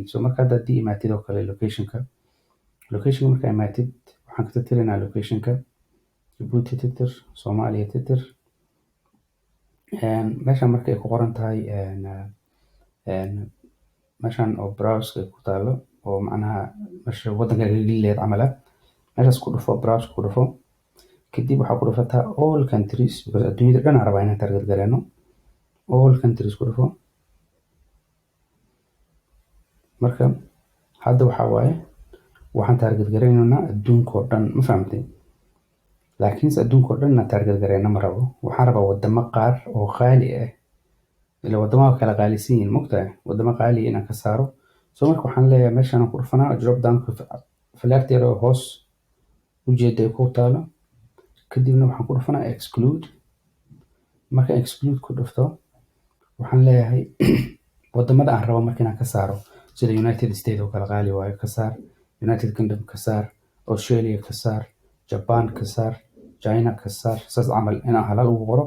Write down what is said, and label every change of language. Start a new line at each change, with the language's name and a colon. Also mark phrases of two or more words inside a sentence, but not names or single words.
Somali: Marka hadda haddii imaatid oo kale locationka marka imaatid waxaan ka tirtiraynaa locationka Djibouti tirtir Soomaaliya tirtir meeshan marka ay ku qoran tahay meeshan oo browse ku taalo oo macnaha meesha wadanka gelileed camal meeshaas ku dhufo browse ku dhufo kadib waxaa ku dhufataa
English: all countries
Somali: because adduunyada dhan rabaa inaan target garayno
English: all countries
Somali: ku dhufo. Marka hadda waxaa waaye waxaan target garaynaynaa adduunka oo dhan ma fahamtay laakiinse adduunka oo dhan inaan target garayna ma rabo waxaan rabaa wadamo qaar oo qaali ilaa wadamaha kala qaalisan yihiin mogtahay wadamo qaali inaan ka saaro. Marka waxaan leeyahay meeshaan ku dhufanaa
English: drop down
Somali: falaarteeda oo hoos ujeeda ay ku taalo kadibna waxaan ku dhufanaa exclude. Marka exclude ku dhufto waxaan leeyahay wadamada aan rabo marka inaan ka saaro sida United States oo kala qaali waayo ka saar, United Kingdom ka saar, Australia ka saar, Japan ka saar, China ka saar saas camal inaan halal ugu qoro.